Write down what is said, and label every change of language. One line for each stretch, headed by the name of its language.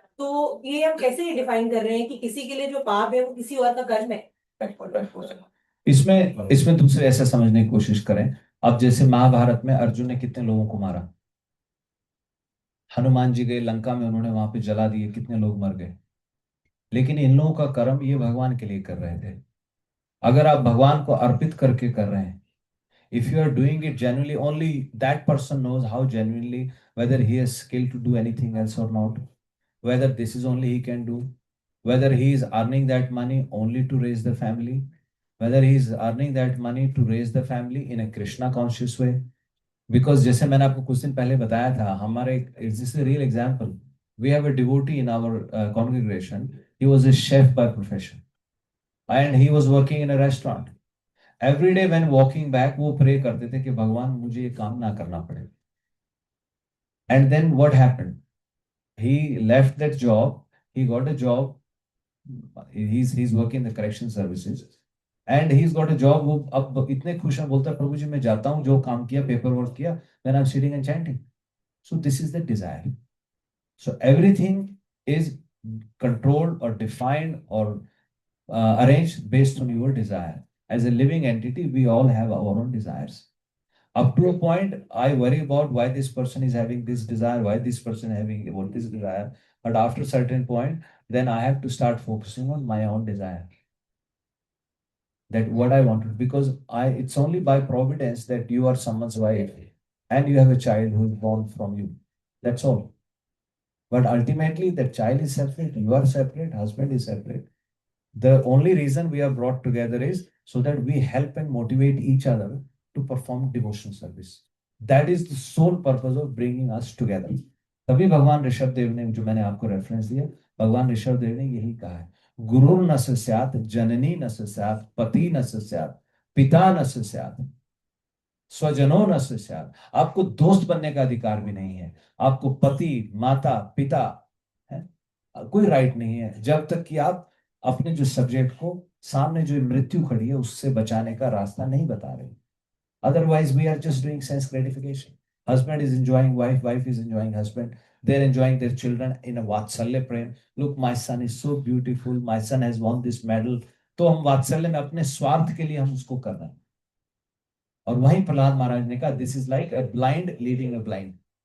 Hindi: तो ये हम कैसे डिफाइन कर रहे हैं कि किसी के लिए जो पाप है वो किसी और का कर्म है? इसमें इसमें दूसरे ऐसे समझने की कोशिश करें। अब जैसे महाभारत में अर्जुन ने कितने लोगों को मारा, हनुमान जी गए लंका में, उन्होंने वहां पे जला दिए, कितने लोग मर गए। लेकिन इन लोगों का कर्म ये भगवान के लिए कर रहे थे। अगर आप भगवान को अर्पित करके कर रहे हैं,
English: if you are doing it genuinely, only that person knows how genuinely, whether he has skill to do anything else or not, whether this is only he can do, whether he is earning that money only to raise the family, whether he is earning that money to raise the family in a Krishna conscious way.
Hindi: Because जैसे मैंने आपको कुछ दिन पहले बताया था, हमारे
English: this is a real example. We have a devotee in our congregation. He was a chef by profession, and he was working in a restaurant. Every day when walking back,
Hindi: वो pray करते थे कि भगवान मुझे ये काम ना करना पड़े.
English: And then what happened? He left that job. He got a job he's working in the correction services and he's got a job.
Hindi: वो अब इतने खुश हैं, बोलता है प्रभु जी मैं जाता हूँ, जो काम किया, पेपर वर्क किया,
English: then I'm sitting and chanting. So this is the desire. So everything is controlled or defined or arranged based on your desire. As a living entity, we all have our own desires. Up to a point, I worry about why this person is having this desire, why this person having about this desire. But after a certain point, then I have to start focusing on my own desire. That what I wanted, because it's only by providence that you are someone's wife and you have a child who is born from you. That's all. But ultimately, that child is separate, you are separate, husband is separate. The only reason we are brought together is so that we help and motivate each other to perform devotion service. That is the sole purpose of bringing us together.
Hindi: तभी भगवान ऋषभ देव ने, जो मैंने आपको reference दिया, भगवान ऋषभ देव ने यही कहा है,
Sanskrit: गुरु न स्यात्, जननी न स्यात्,
Hindi: पति न स्यात्, पिता न स्यात्, स्वजनों न स्यात्. आपको दोस्त बनने का अधिकार भी नहीं है, आपको पति, माता, पिता है कोई राइट नहीं है, जब तक कि आप अपने जो सब्जेक्ट को सामने जो मृत्यु खड़ी है उससे बचाने का रास्ता नहीं बता रहे.
English: Otherwise, we are just doing sense gratification. Husband is enjoying wife, wife is enjoying husband. They're enjoying their children in a vatsalya prem. Look, my son is so beautiful. My son has won this medal.
Hindi: तो हम वात्सल्य में अपने स्वार्थ के लिए हम उसको कर रहे हैं. और वहीं प्रहलाद महाराज ने कहा,
English: this is like a blind leading a blind.